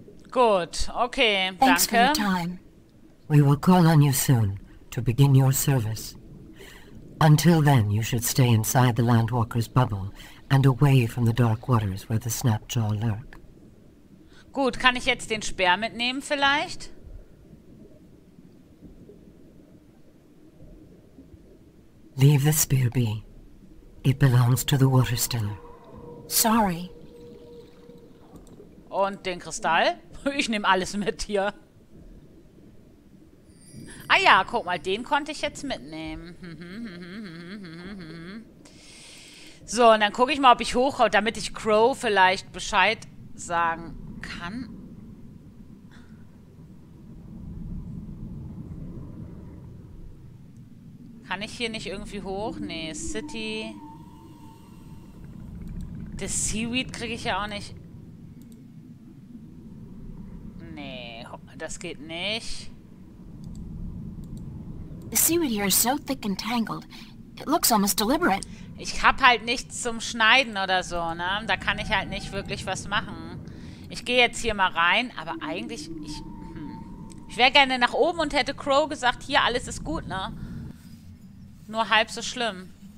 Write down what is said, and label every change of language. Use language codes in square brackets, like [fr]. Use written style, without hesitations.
[de] Gut, okay, [en] Thanks for your [de] danke. [en] time. We will call on you soon to begin your service. Until then, you should stay inside the Landwalker's bubble and away from the dark waters where the Snapjaw lurk. [de] Gut, kann ich jetzt den Speer mitnehmen vielleicht? [en] Leave the spear be. It belongs to the Water Stiller. Sorry. [de] Und den Kristall? Ich nehme alles mit hier. Ah ja, guck mal, den konnte ich jetzt mitnehmen. So, und dann gucke ich mal, ob ich hochkomme, damit ich Crow vielleicht Bescheid sagen kann. Kann ich hier nicht irgendwie hoch? Nee, City. Das Seaweed kriege ich ja auch nicht. Nee, das geht nicht. [en] The seaweed here is so thick and tangled. It looks almost deliberate. [de] Ich habe halt nichts zum Schneiden oder so, ne? Da kann ich halt nicht wirklich was machen. Ich gehe jetzt hier mal rein, aber eigentlich, ich wäre gerne nach oben und hätte Crow gesagt, hier, alles ist gut, ne? Nur halb so schlimm.